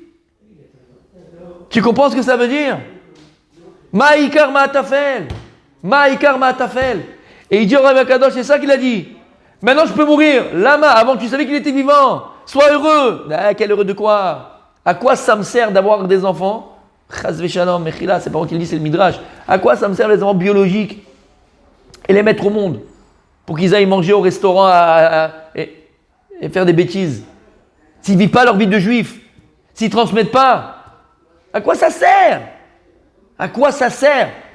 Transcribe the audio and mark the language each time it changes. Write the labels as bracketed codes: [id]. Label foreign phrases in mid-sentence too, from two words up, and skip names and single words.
[fr] Tu comprends ce que ça veut dire? Ma'ikar ma'atafel. Et il dit au Rabbi Akadosh, c'est ça qu'il a dit. Maintenant je peux mourir. Lama, avant tu savais qu'il était vivant. Sois heureux. Ah, quel heureux de quoi? À quoi ça me sert d'avoir des enfants? [he] חס ושלום, מחילה, [fr] c'est pas moi qui le dis, c'est le Midrash. À quoi ça me sert les enfants biologiques? Et les mettre au monde? Pour qu'ils aillent manger au restaurant et faire des bêtises. S'ils ne vivent pas leur vie de juifs. S'ils ne transmettent pas. À quoi ça sert? À quoi ça sert?